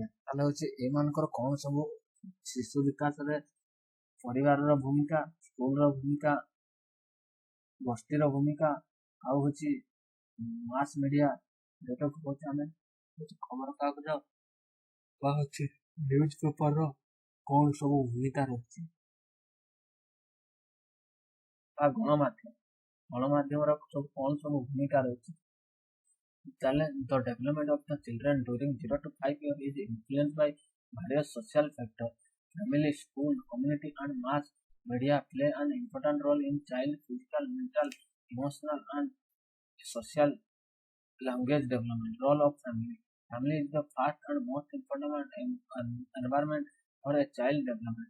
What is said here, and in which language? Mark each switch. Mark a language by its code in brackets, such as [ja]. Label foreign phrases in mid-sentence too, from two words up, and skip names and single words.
[or] ତାହେଲେ ହେଉଛି ଏମାନଙ୍କର କ'ଣ ସବୁ ଶିଶୁ ବିକାଶରେ ପରିବାରର ଭୂମିକା, ସ୍କୁଲର ଭୂମିକା, ଗୋଷ୍ଠୀର ଭୂମିକା, ଆଉ ହେଉଛି [en] mass media, [or] ଯେଉଁଟାକୁ କହୁଛେ ଆମେ ଖବରକାଗଜ ବା ହେଉଛି ନ୍ୟୁଜ୍ ପେପରର କ'ଣ ସବୁ ଭୂମିକା ରହିଛି, ବା ଗଣମାଧ୍ୟମର ସବୁ କ'ଣ ସବୁ ଭୂମିକା ରହିଛି। [en] ତାହେଲେ the development of the children during 0 to 5 years is influenced by various social factors. Family, school, community and mass media play an important role in child physical, mental, emotional and social language development. Role of family. Family is the first and most important environment for a child development.